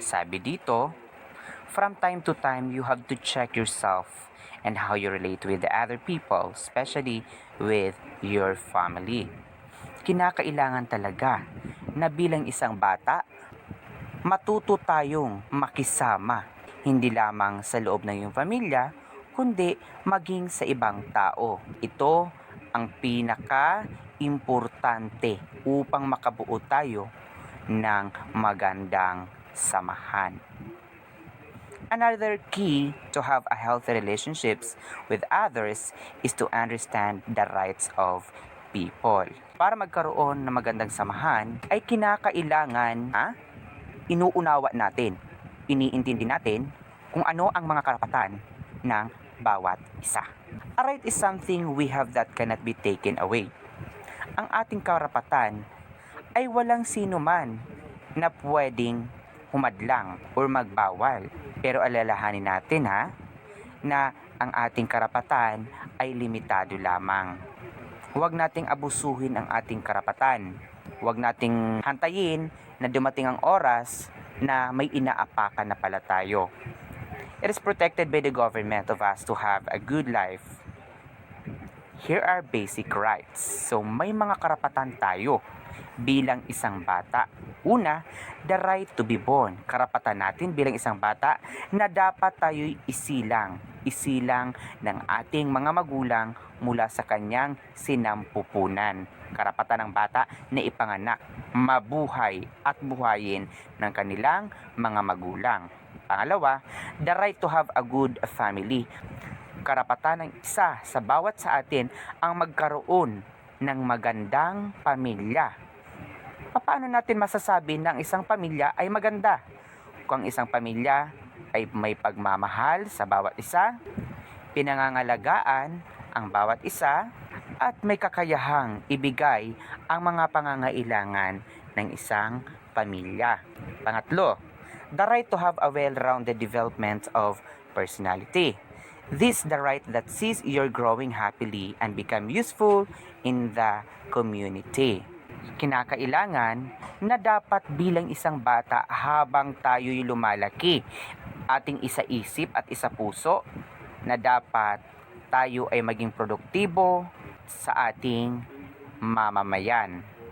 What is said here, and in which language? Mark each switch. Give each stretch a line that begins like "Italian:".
Filipino: Sabi dito,
English: from time to time, you have to check yourself and how you relate with the other people, especially with your family.
Filipino: Kinakailangan talaga na bilang isang bata, matuto tayong makisama, hindi lamang sa loob ng iyong pamilya, kundi maging sa ibang tao. Ito ang pinaka-importante upang makabuo tayo ng magandang samahan.
English: Another key to have a healthy relationships with others is to understand the rights of people.
Filipino: Para magkaroon ng magandang samahan, ay kinakailangan inuunawa natin, iniintindi natin kung ano ang mga karapatan ng bawat isa.
English: A right is something we have that cannot be taken away.
Filipino: Ang ating karapatan ay walang sino man na pwedeng humadlang o magbawal. Pero alalahanin natin na ang ating karapatan ay limitado lamang. Huwag nating abusuhin ang ating karapatan. Huwag nating hantayin na dumating ang oras na may inaapakan na pala tayo.
English: It is protected by the government of us to have a good life. Here are basic rights.
Filipino: So may mga karapatan tayo bilang isang bata. Una,
English: the right to be born.
Filipino: Karapatan natin bilang isang bata na dapat tayo'y isilang ng ating mga magulang mula sa kanyang sinampupunan. Karapatan ng bata na ipanganak, mabuhay at buhayin ng kanilang mga magulang.
English: Pangalawa, the right to have a good family.
Filipino: Karapatan ng isa sa bawat sa atin ang magkaroon ng magandang pamilya. Paano natin masasabi na ang isang pamilya ay maganda? Kung ang isang pamilya ay may pagmamahal sa bawat isa, pinangangalagaan ang bawat isa, at may kakayahang ibigay ang mga pangangailangan ng isang pamilya.
English: Pangatlo, the right to have a well-rounded development of personality. This is the right that sees you're growing happily and become useful in the community.
Filipino: Kinakailangan na dapat bilang isang bata habang tayo'y lumalaki, ating isa-isip at isa-puso na dapat tayo ay maging produktibo sa ating mamamayan.